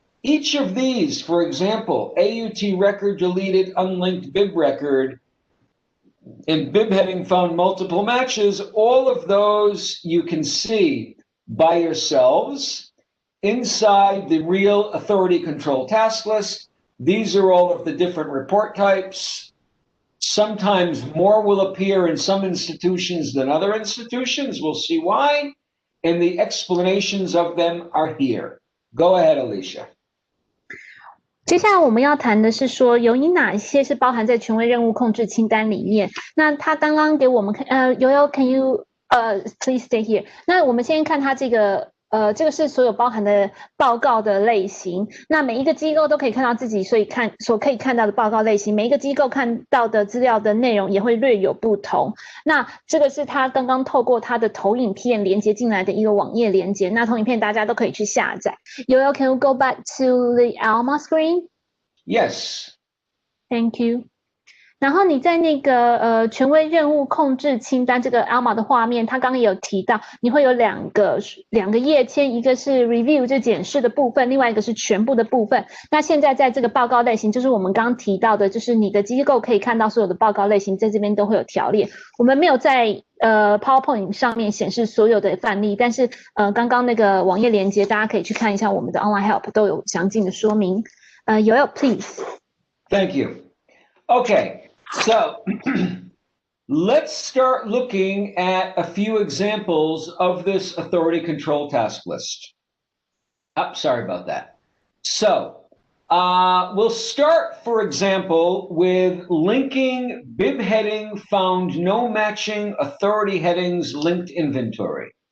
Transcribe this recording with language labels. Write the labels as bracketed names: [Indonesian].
[English] Each of these, for example, AUT record deleted, unlinked bib record, and bib heading found multiple matches, all of those you can see by yourselves inside the real Authority Control Task List. These are all of the different report types. Sometimes more will appear in some institutions than other institutions. We'll see why. And the explanations of them are here. Go ahead, Alicia. [Chinese] 接下来我们要谈的是说有哪些是包含在权威任务控制清单里面。那他刚刚给我们看 [English] Yoel, can you please stay here? [Chinese] 那我们先看他这个这个是所有包含的报告的类型。那每一个机构都可以看到自己所可以看到的报告类型，每一个机构看到的资料的内容也会略有不同。那这个是他刚刚透过他的投影片连接进来的一个网页连接，那投影片大家都可以去下载。 [English] Yoel, can you go back to the Alma screen? Yes. Thank you. [Chinese] 然后你在那个权威任务控制清单这个 Alma 的画面，他刚刚也有提到，你会有两个页签，一个是 review 就检视的部分，另外一个是全部的部分。那现在在这个报告类型，就是我们刚刚提到的，就是你的机构可以看到所有的报告类型，在这边都会有条列。我们没有在PowerPoint 上面显示所有的范例，但是刚刚那个网页连接，大家可以去看一下我们的 Online Help 都有详尽的说明。 [English] Yoel, please. Thank you. Okay. So let's start looking at a few examples of this Authority Control Task List. Sorry about that. So We'll start, for example, with linking bib heading found no matching authority headings linked inventory.